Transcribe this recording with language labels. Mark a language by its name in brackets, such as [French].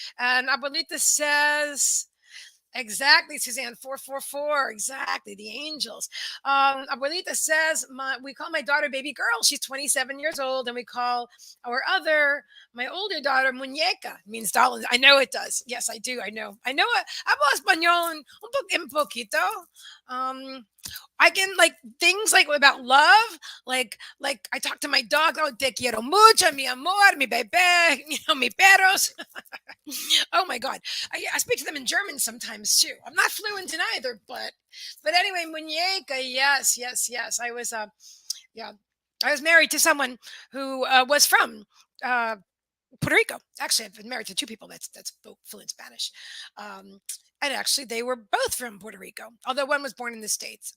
[English] And Abuelita says. Exactly, Suzanne. 444. Exactly, the angels. Abuelita says, we call my daughter baby girl. She's 27 years old, and we call my older daughter, muñeca. It means doll. I know it does. Yes, I do. I know. [Spanish] Hablo español un poquito. [English] I can like things like about love, like I talk to my dog. [Spanish] Oh, te quiero mucho, mi amor, mi bebé, mi perros. [English] Oh my God, I speak to them in German sometimes too. I'm not fluent in either, but anyway, muñeca. Yes, yes, yes. I was I was married to someone who was from Puerto Rico. Actually, I've been married to two people that spoke fluent Spanish. And actually, they were both from Puerto Rico, although one was born in the States.